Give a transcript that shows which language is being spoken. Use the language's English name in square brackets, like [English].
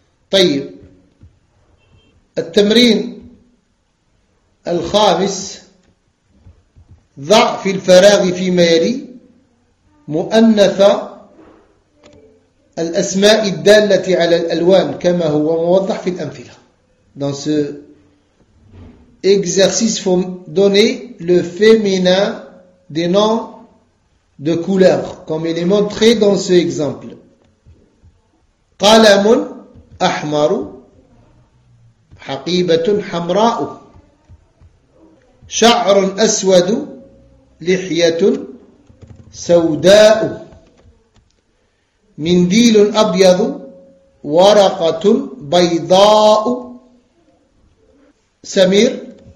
[Arabic] طيب، التمرين الخامس، ضع في الفراغ فيما يلي مؤنث الأسماء الدالة على الألوان كما هو موضح في الأمثلة. [French] Dans ce exercice, il faut donner le féminin des noms de couleurs comme il est montré dans ce exemple. [Arabic] قلم أحمر، حقيبة حمراء، شعر أسود، لحية سوداء، منديل أبيض، ورقة بيضاء. سمير.